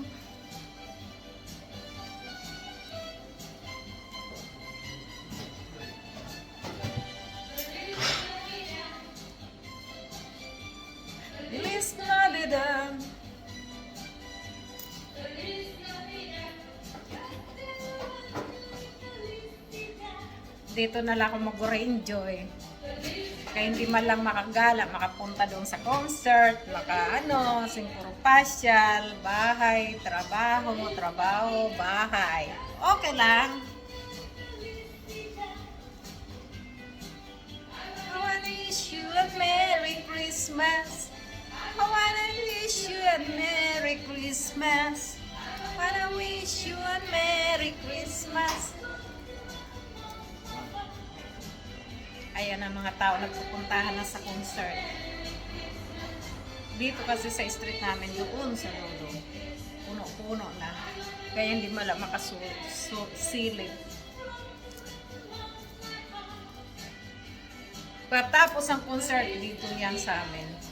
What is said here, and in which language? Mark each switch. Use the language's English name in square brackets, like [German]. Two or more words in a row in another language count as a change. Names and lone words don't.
[Spanish] Feliz Navidad. [Filipino] Dito na lang ako mag-enjoy. Kaya hindi man lang makagala, makapunta doon sa concert, siguro pasyal, bahay, trabaho, bahay. Okay lang. [English] I wanna wish you a Merry Christmas. I wanna wish you a Merry Christmas. I wanna wish you a Merry Christmas. [Filipino] Ayan ang mga tao nagpupuntahan na sa concert. Dito kasi sa street namin doon sa dulo, puno-puno na. Kaya hindi makasilip. Pagkatapos ang concert, dito yan sa amin.